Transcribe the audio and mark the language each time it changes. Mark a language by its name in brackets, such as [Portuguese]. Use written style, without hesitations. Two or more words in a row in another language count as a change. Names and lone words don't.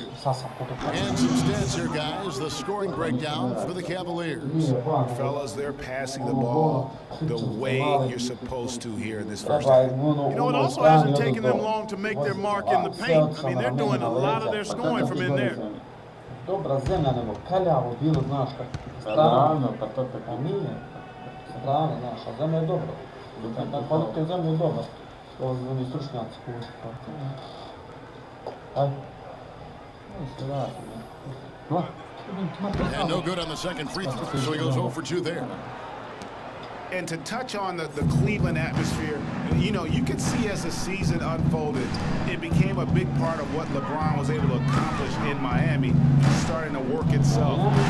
[English] And some stats here, guys. The scoring breakdown for the Cavaliers. Fellas, they're passing the ball the way you're supposed to here in this first half. You know, it also hasn't taken them long to make their mark in the paint. I mean, they're doing a lot of their scoring from in there. [Serbian] Добра земля, nego kaljavu bilo, znaš, strano, pa to tako nije. Strano, znaš, a zemlja je dobra. Kvalitet zemlje je dobra. Oni stručnjaci koji su tako. Ajde. [English] And no good on the second free throw, so he goes 0 for 2 there. And to touch on the Cleveland atmosphere, you know, you could see as the season unfolded, it became a big part of what LeBron was able to accomplish in Miami, starting to work itself.